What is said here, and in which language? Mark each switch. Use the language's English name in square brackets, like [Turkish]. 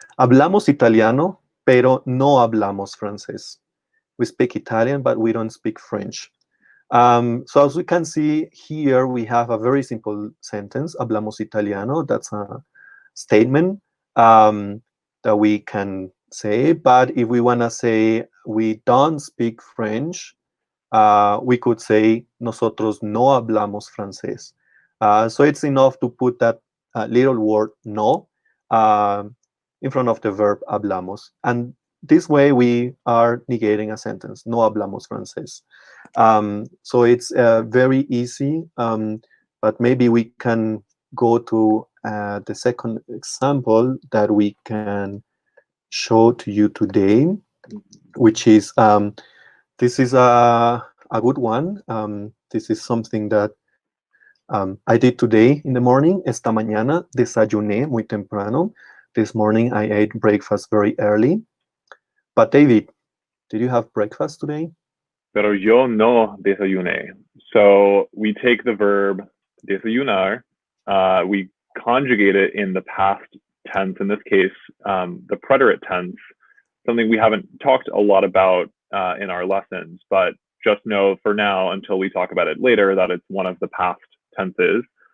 [Spanish] Hablamos italiano, pero no hablamos francés. [English] We speak Italian, but we don't speak French. So as we can see here, we have a very simple sentence, [Spanish] hablamos italiano. [English] That's a statement that we can say. But if we want to say we don't speak French, we could say [Spanish] nosotros no hablamos francés. [English] So it's enough to put that little word no in front of the verb hablamos. And this way we are negating a sentence, [Spanish] no hablamos francés. [English] So it's very easy, but maybe we can go to the second example that we can show to you today, which is, this is a good one. This is something that I did today in the morning. [Spanish] Esta mañana desayuné muy temprano. [English] This morning I ate breakfast very early. But David, did you have breakfast today? [Spanish] Pero yo no desayuné. [English] So we take the verb desayunar, we conjugate it in the past tense, in this case, the preterite tense, something we haven't talked a lot about in our lessons, but just know for now, until we talk about it later, that it's one of the past tenses.